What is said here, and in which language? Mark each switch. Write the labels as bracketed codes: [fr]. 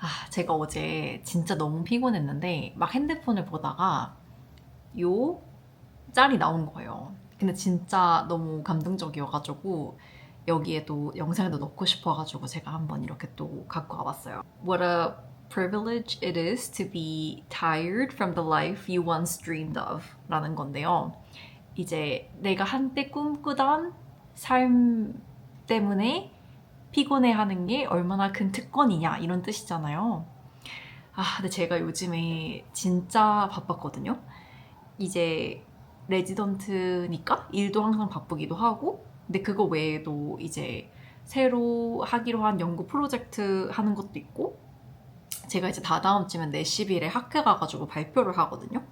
[ko] 제가 어제 진짜 너무 피곤했는데 막 핸드폰을 보다가 요 짤이 나온 거예요. 근데 진짜 너무 감동적이어가지고 여기에도 영상에도 넣고 싶어가지고 제가 한번 이렇게 또 갖고 와봤어요. [en] What a privilege it is to be tired from the life you once dreamed of [ko] 라는 건데요. 이제 내가 한때 꿈꾸던 삶 때문에 피곤해하는 게 얼마나 큰 특권이냐 이런 뜻이잖아요. 근데 제가 요즘에 진짜 바빴거든요. 이제 레지던트니까 일도 항상 바쁘기도 하고, 근데 그거 외에도 이제 새로 하기로 한 연구 프로젝트 하는 것도 있고, 제가 이제 다다음 주면 내시빌에 학회 가가지고 발표를 하거든요.